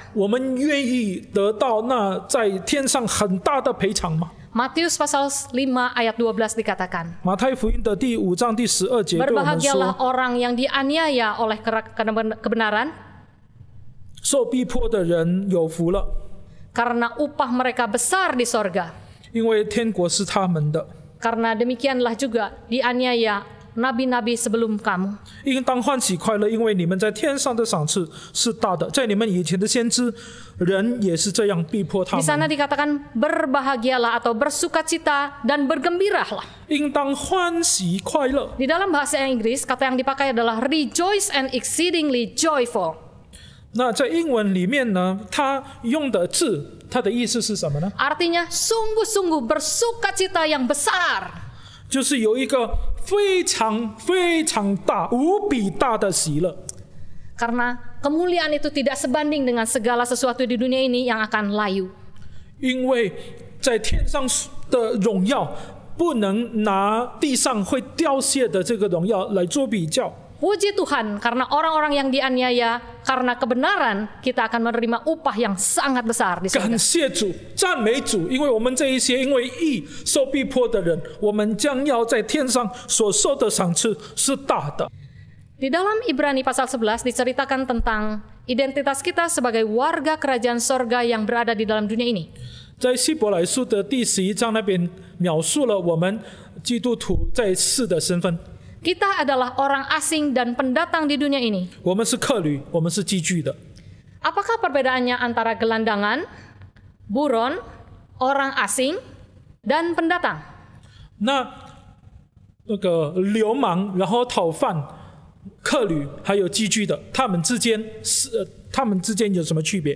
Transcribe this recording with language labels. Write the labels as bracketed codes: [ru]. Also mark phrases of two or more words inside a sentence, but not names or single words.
[zh] 我们愿意得到那在天上很大的赔偿吗？ [id] Matius pasal 5 ayat 12 dikatakan, [zh] 马太福音的第5章第12节对我们 [id] Berbahagialah [zh] 说， [id] orang yang dianiaya oleh kebenaran, [zh] 受逼迫的人有福了， [id] karena upah mereka besar di sorga. [zh] 因为天国是他们的。 [id] Karena demikianlah juga dianiaya nabi-nabi sebelum kamu. [zh] 应当欢喜快乐，因为你们在天上的赏赐是大的。在你们以前的先知，人也是这样逼迫他 [id] Di sana [zh] 们。 [id] dikatakan berbahagialah atau bersukacita dan bergembiralah. [zh] 应当欢喜快乐。 [id] Di dalam bahasa Inggris, kata yang dipakai adalah [en] rejoice and exceedingly joyful. [zh] 那在英文里面呢，它用的字，它的意思是什么呢？ [id] Artinya sungguh-sungguh bersukacita yang besar. [zh] 就是有一个非常非常大、无比大的喜乐。 [id] Karena kemuliaan itu tidak sebanding dengan segala sesuatu di dunia ini yang akan layu. [zh] 因为在天上的荣耀不能拿地上会凋谢的这个荣耀来做比较。 [id] Puji Tuhan, karena orang-orang yang dianiaya karena kebenaran, kita akan menerima upah yang sangat besar di [zh] 感 [id] surga. [zh] 谢主，赞美主，因为我们这一些因为义受逼迫的人，我们将要在天上所受的赏赐是大的。 [id] Di dalam Ibrani pasal 11 diceritakan tentang identitas kita sebagai warga kerajaan sorga yang berada di dalam dunia ini. [zh] 在希伯来书的第11章那边描述了我们基督徒在世的身份。 [id] Kita adalah orang asing dan pendatang di dunia ini. [zh] 我们是客旅，我们是寄居的。 [id] Apakah perbedaannya antara gelandangan, buron, orang asing, dan pendatang? [zh] 那个流氓，然后讨饭、客旅还有寄居的，他们之间有什么区别？